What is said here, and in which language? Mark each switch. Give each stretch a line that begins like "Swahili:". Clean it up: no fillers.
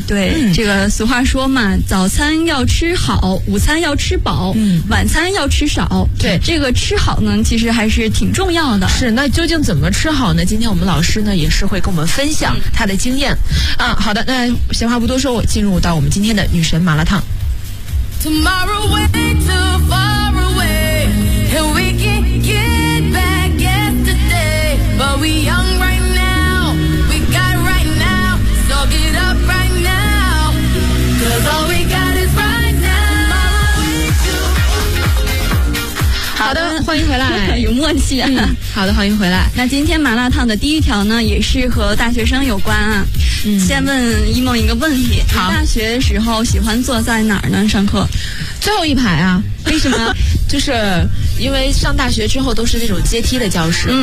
Chinese: 哎，对，这个俗话说嘛，早餐要吃好，午餐要吃饱，晚餐要吃少。对，这个吃好呢其实还是挺重要的。是，那究竟怎么吃好呢？今天我们老师呢也是会跟我们分享他的经验啊。好的，那闲话不多说，我进入到我们今天的女神麻辣烫。
English: Tomorrow way too far away and we can get back yesterday but we young right now we got right now so get up right now cause all we got is right now.
Chinese: 好的，欢迎回来。有默契啊。好的，欢迎回来。那今天麻辣烫的第一条呢也是和大学生有关啊。先问一梦一个问题，好，大学时候喜欢坐在哪儿呢？上课最后一排啊。为什么？就是因为上大学之后都是那种阶梯的教室。